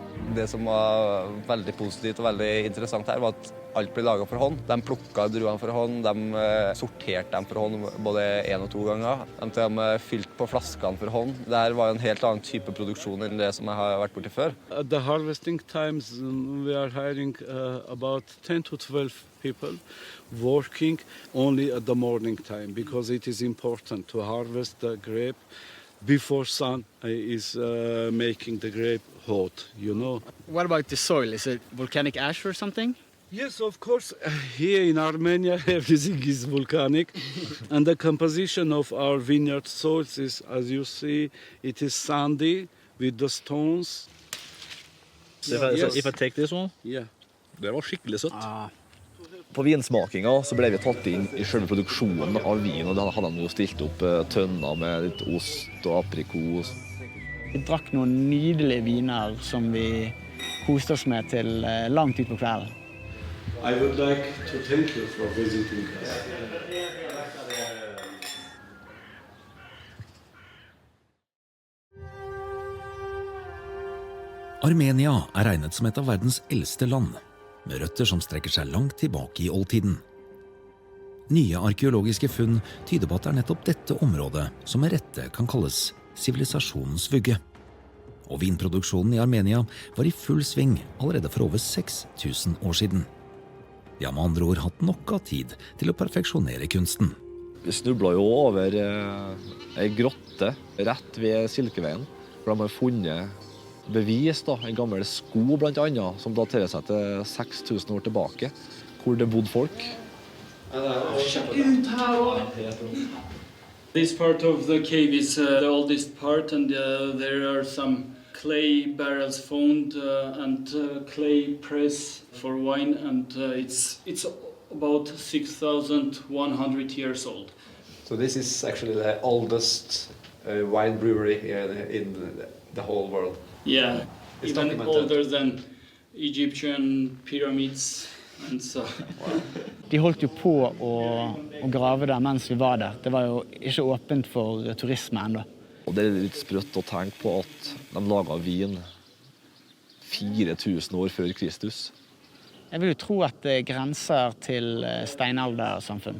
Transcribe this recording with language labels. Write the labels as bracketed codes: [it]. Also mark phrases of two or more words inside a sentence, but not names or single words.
[no] Det som var veldig positivt og veldig interessant her, var at alt ble laget for hånd. De plukket druene for hånd, de sorterte dem for hånd både 1 og 2 ganger. De fylte på flaskene for hånd. Dette var en helt annen type produksjon enn det som jeg har vært borti før. [en] At the harvesting times, we are hiring about 10 to 12 people working only at the morning time because it is important to harvest the grape before sun is making the grape hot, you know. What about the soil? Is it volcanic ash or something? Yes, of course. Here in Armenia, everything is volcanic. And the composition of our vineyard soils is, as you see, it is sandy with the stones. If I take this one? Yeah. [no] Det var skikkelig søtt. På vinsmakinga så ble vi tatt inn i selve produksjonen av vin, og da hadde de jo stilt opp tønner med litt ost og aprikos. Vi drakk noen nydelige viner som vi koste oss med til langt ut på kvelden. [en] I would like to thank you for visiting us. [no] Armenia er regnet som et av verdens eldste land, med røtter som strekker seg langt tilbake i oldtiden. Nye arkeologiske funn tyder på at det er nettopp dette området som med rette kan kalles sivilisasjonens vugge. Og vinproduksjonen i Armenia var i full sving allerede for over 6000 år siden. De har med andre ord hatt nok av tid til å perfeksjonere kunsten. Vi snublet jo over en grotte rett ved Silkeveien, hvor de har funnet bevis, en gammel sko blant annet, som daterer seg til 6000 år tilbake, hvor det bodde folk. [en] This part of the cave is the oldest part, and there are some clay barrels found and clay press for wine, and it's about 6,100 years old. So this is actually the oldest wine brewery in the whole world. Yeah, It's even documented. older than Egyptian pyramids and so. [no] De holdt jo på å grave der mens vi var der. Det var jo ikke åpent for turisme enda. Og det er litt sprøtt å tenke på at de laget vin 4000 år før Kristus. Jeg vil jo tro at det grenser til steinaldersamfunn.